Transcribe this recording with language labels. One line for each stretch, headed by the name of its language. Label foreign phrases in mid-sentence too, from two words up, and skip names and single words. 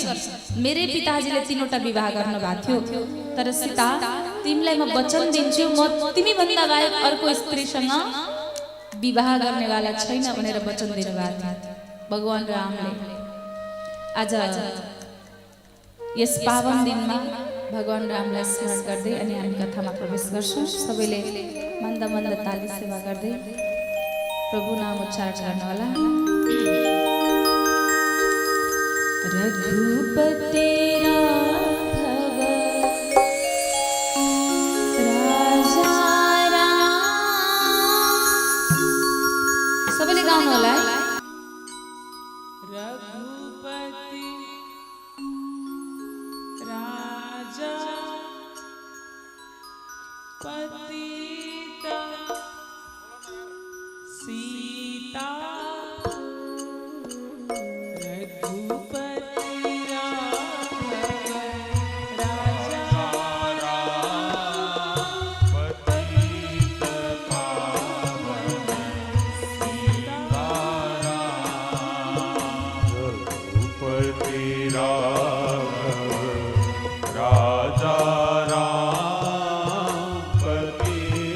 Nepali: मेरै पिताजीले 3 वटा विवाह गर्नु भएको थियो, तर सीता तिमीलाई म वचन दिन्छु, म तिमी भन्दा बाहेक अर्को स्त्रीसँग विवाह गर्नेवाला छैन भनेर वचन दिनुभएको थियो भगवान रामले। आज यस पावन दिनमा भगवान रामलाई स्मरण गर्दै अनि हामी कथामा प्रवेश गर्छौँ। सबैले मन्द मन्द ताली सेवा गर्दै प्रभु नाम उच्चारण गर्नुहोला।
Hindi: रघुपति राघव राजा राम,
Nepali: सबैले गाउनु होला।
Hindi: रघुपति राजा पतित सीता, रघुपति राघव राजा पतित पावन रघुपति राघव राजा राम पतित